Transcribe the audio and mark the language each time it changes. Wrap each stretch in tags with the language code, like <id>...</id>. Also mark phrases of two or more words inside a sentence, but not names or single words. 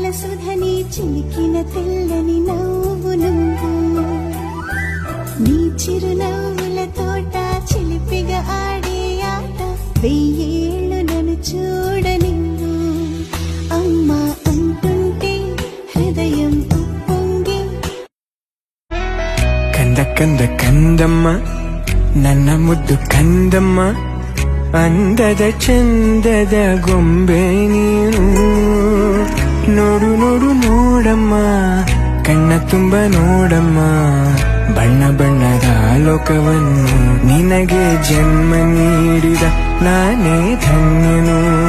<te>సుధని చిలికిన తెల్లని నవ్వు నువ్వు నీ చిరునవ్వుల తోట చిలిపిగా ఆడే ఆట వెయ్యేళ్ళు నన్ను చూడనివ్వు అమ్మా అంటుంటే హృదయం ఉప్పొంగి</te> <kn>ಕಂದ ಕಂದ ಕಂದಮ್ಮ ನನ್ನ ಮುದ್ದು ಕಂದಮ್ಮ ಅಂದದ ಚಂದದ ಗೊಂಬೆ ನೀನು ನೋಡು ನೋಡು ನೋಡಮ್ಮ ಕಣ್ಣ ತುಂಬ ನೋಡಮ್ಮ ಬಣ್ಣ ಬಣ್ಣದ ಲೋಕವನ್ನು ನಿನಗೆ ಜನ್ಮ ನೀಡಿದ ನಾನೇ ಧನ್ಯನು</kn>